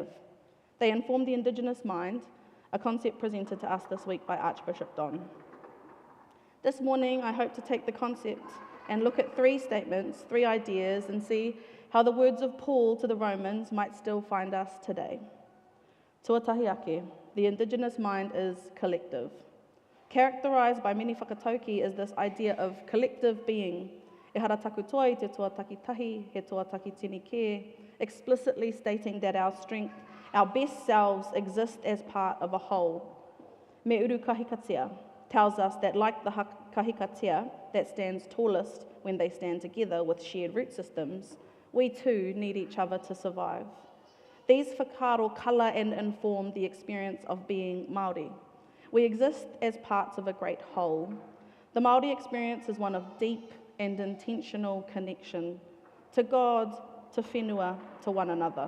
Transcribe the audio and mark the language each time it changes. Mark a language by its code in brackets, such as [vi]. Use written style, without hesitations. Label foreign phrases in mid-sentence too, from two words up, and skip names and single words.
[en] They inform the Indigenous mind, a concept presented to us this week by Archbishop Don. This morning, I hope to take the concept and look at three statements, three ideas, and see how the words of Paul to the Romans might still find us today. [mi] Tuatahi ake, [en] the Indigenous mind is collective. Characterised by many whakatauki is this idea of collective being. [mi] E hara taku toa I te tuataki tahi, he tuataki tini ke, [en] explicitly stating that our strength, our best selves exist as part of a whole. [mi] Me uru kahikatea [en] tells us that like the kahikatea that stands tallest when they stand together with shared root systems, we too need each other to survive. These whakaro colour and inform the experience of being Māori. We exist as parts of a great whole. The Māori experience is one of deep and intentional connection to God, to whenua, to one another.